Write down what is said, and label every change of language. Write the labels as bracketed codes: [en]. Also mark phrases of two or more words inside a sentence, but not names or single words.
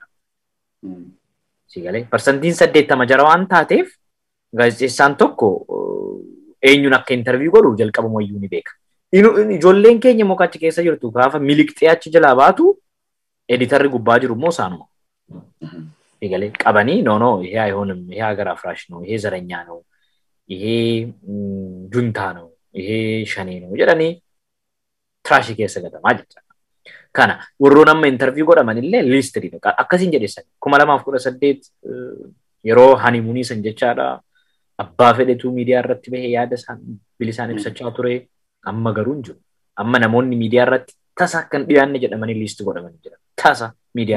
[om] Si galee parsantiin 80 jara waan taateef gaazexeessaan tokko eenyuun akka interview godhu jalqabumayyuu ni beeka. Ijoolleen keenya immoo achi keessa jirtu gaafa miliqxee achi jalaa baatu editarri gubbaa jiru immoo isaanuma. Igale qabanii no [am] ይሄ አይሆንም ይሄ ሀገር አፍራሽ ነው ይሄ ዘረኛ ነው ይሄ ጁንታ ነው ይሄ ሸኔ ነው [om] jedhani trash keessa gatamaa jecha kana warroon amma interview godhaman illee list dha akkasiin jedhesan 2018 yeroo honeymoon san jechaadha abbaa fedhetu miidiyaa irratti bahee yaada isaan bilisaan ibsachaa ture amma garuu hin jiru amma namoonni miidiyaa irratti tasa kan dhiyaanne jedhamanii list godhaman jira tasa miidiyaa